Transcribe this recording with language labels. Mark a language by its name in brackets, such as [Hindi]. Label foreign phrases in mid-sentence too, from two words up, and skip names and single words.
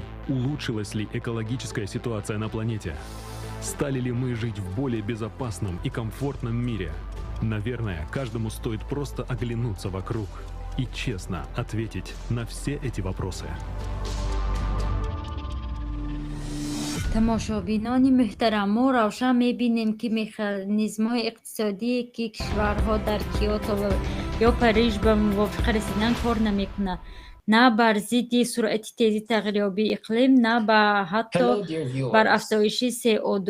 [Russian] Улучшилась ли экологическая ситуация на планете? Стали ли мы жить в более безопасном и комфортном мире? Наверное, каждому стоит просто оглянуться вокруг и честно ответить на все эти вопросы. [Persian] تماشابینان محترم، ما روشن می‌بینیم که مکانیزم‌های اقتصادی که کشورها در کیوتو یا پاریس به موافقه رسیدن کار نمی‌کنند، نه بر ضد سرعت تیز تغییریابی اقلیم، نه حتی بر افزایش CO2.